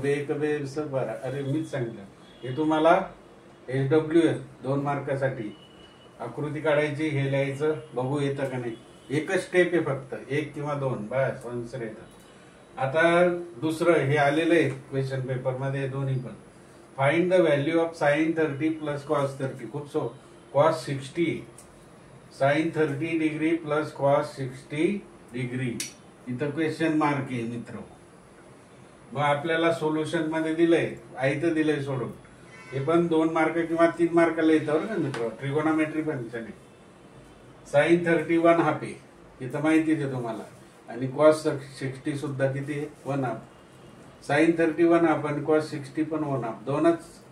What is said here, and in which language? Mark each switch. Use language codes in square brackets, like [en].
[mr] बे 12. अरे मीच सांगितलं हे तुम्हाला. SW 2 मार्कासाठी आकृती काढायची, हे लिहायचं, बघू येतं का नाही. एकच स्टेप आहे फक्त, 1 किंवा 2, बस आन्सर येतं. आता दुसरं हे आलेलं आहे क्वेश्चन पेपर मध्ये, दोन्ही पण. [en] Find the value of sine 30 plus cos 30. खूप cos 60, sine 30 degree plus cos 60 degree. [mr] इथं क्वेश्चन मार्क आहे मित्र. मग आपल्याला सोल्युशन मध्ये दिलंय, आयतं दिलंय सोडून. हे पण 2 मार्क किंवा 3 मार्काला येतं बरं का मित्र. ट्रिगोनॉमेट्री पण साइन 31 हाफ आहे, इथं माहितीच आहे तुम्हाला. आणि कॉस 60 सुद्धा किती आहे? 1 हाफ. साइन 31 हाफ आणि कॉस 60 पण 1 हाफ. दोनच.